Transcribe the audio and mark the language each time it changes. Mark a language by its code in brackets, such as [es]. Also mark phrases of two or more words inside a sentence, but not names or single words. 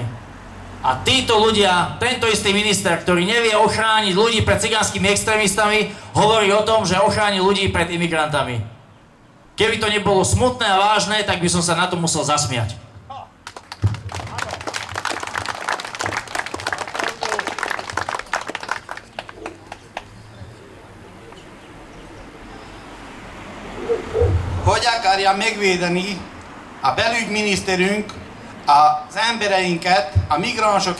[sk] A títo ľudia, tento istý minister, ktorý nevie ochrániť ľudí pred cigánskymi extrémistami, hovorí o tom, že ochráni ľudí pred imigrantami. Keby to nebolo smutné a vážne, tak by som sa na to musel zasmiať. [hu] Hogy akarja megvédeni a belügyminiszterünk az embereinket a migránsok